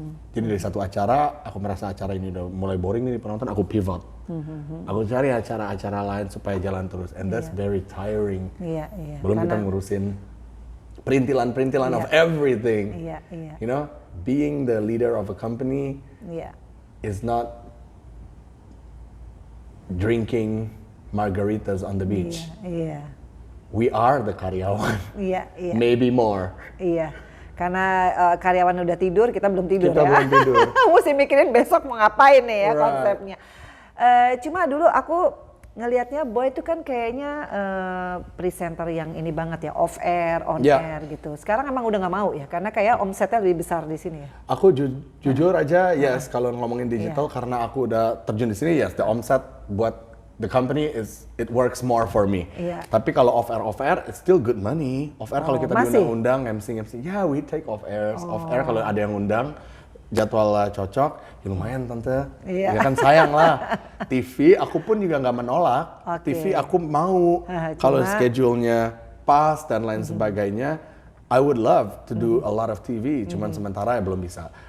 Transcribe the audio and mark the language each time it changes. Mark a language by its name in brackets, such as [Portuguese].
[Indonesian] Jadi dari satu acara, aku merasa acara ini udah mulai boring nih di penonton, aku pivot. Aku cari acara-acara lain supaya jalan terus, [English] and that's very tiring. [Indonesian] Belum kita ngurusin perintilan [English] of everything. You know, being the leader of a company is not drinking margaritas on the beach. [Indonesian] Iya. [English] We are the karyawan. [Indonesian] Iya. [English] Maybe more. [Indonesian] Iya. Karena karyawan udah tidur, kita belum tidur Kita ya. belum tidur. Mesti mikirin besok mau ngapain nih ya [English] Right. [Indonesian] konsepnya. Cuma dulu aku ngelihatnya Boy itu kan kayaknya presenter yang ini banget ya, off air, on air gitu. Sekarang emang udah nggak mau ya, karena kayak omsetnya lebih besar di sini ya. Aku jujur aja, yes, kalau ngomongin digital karena aku udah terjun di sini, yes, the omset buat the company [English] it works more for me. [Indonesian] Iya. Tapi kalau [English] off air, it's still good money. [Indonesian] Off air kalau kita masih? [English] diundang-undang, MC, yeah, we take off air. [Indonesian] Off air kalau ada yang undang, jadwalnya cocok, ya lumayan tante. Iya. Ya kan sayang lah. TV aku pun juga nggak menolak. Oke. TV aku mau kalau schedule-nya pas dan lain sebagainya. [English] I would love to do a lot of TV, [Indonesian] cuman sementara ya belum bisa.